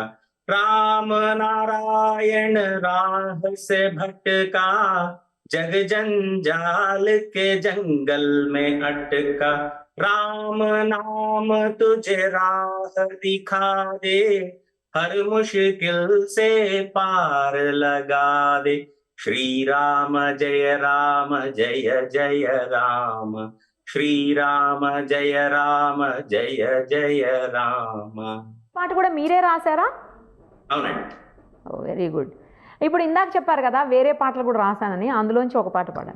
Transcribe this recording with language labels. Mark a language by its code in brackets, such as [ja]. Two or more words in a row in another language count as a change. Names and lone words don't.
[hi] राम नारायण राह से भटका, जग जंजाल के जंगल में अटका. राम नाम तुझे राह दिखा दे, हर मुश्किल से पार लगा दे. [te] శ్రీరామ జయ రామ జయ జయ రామ, శ్రీరామ జయ రామ జయ జయ రామ. పాట కూడా మీరే రాశారా? అవునండి. [en] very good. [te] ఇప్పుడు ఇందాక చెప్పారు కదా వేరే పాటలు కూడా రాశానని, అందులోంచి ఒక పాట పాడండి.